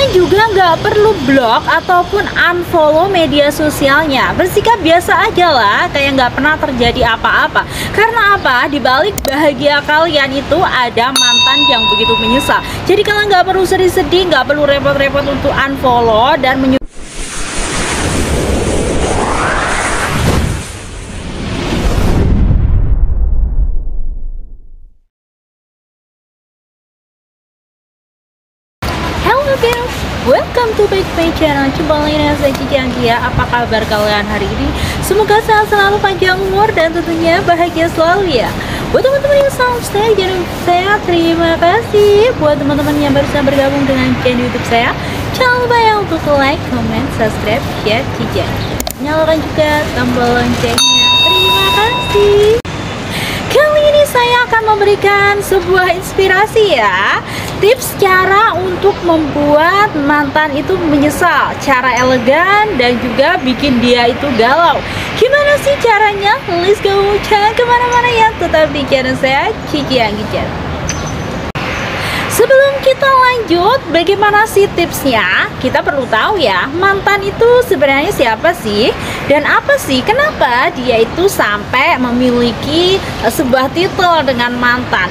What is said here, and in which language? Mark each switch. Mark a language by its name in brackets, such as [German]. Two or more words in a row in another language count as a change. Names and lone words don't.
[Indonesian] juga nggak perlu blok ataupun unfollow media sosialnya. Bersikap biasa aja lah, kayak nggak pernah terjadi apa-apa. Karena apa? Di balik bahagia kalian itu ada mantan yang begitu menyesal. Jadi kalian nggak perlu sedih-sedih, nggak perlu repot-repot untuk unfollow dan [English] Hello guys, welcome to back my channel. [Indonesian] Jumpa lagi dengan saya Cici Anggia. Apa kabar kalian hari ini? Semoga sehat selalu, panjang umur, dan tentunya bahagia selalu ya. Buat teman-teman yang subscribe channel saya, terima kasih. Buat teman-teman yang baru saja bergabung dengan channel YouTube saya, jangan lupa ya untuk [English] like, comment, subscribe, share, [Indonesian] Cici. Nyalakan juga tombol loncengnya. Terima kasih. Kali ini saya akan memberikan sebuah inspirasi ya, tips cara untuk membuat mantan itu menyesal, cara elegan dan juga bikin dia itu galau. Gimana sih caranya? [English] Let's go, [Indonesian] jangan kemana-mana ya, tetap di channel saya Cici Anggia. Sebelum kita lanjut, bagaimana sih tipsnya? Kita perlu tahu ya, mantan itu sebenarnya siapa sih? Dan apa sih, kenapa dia itu sampai memiliki sebuah titel dengan mantan?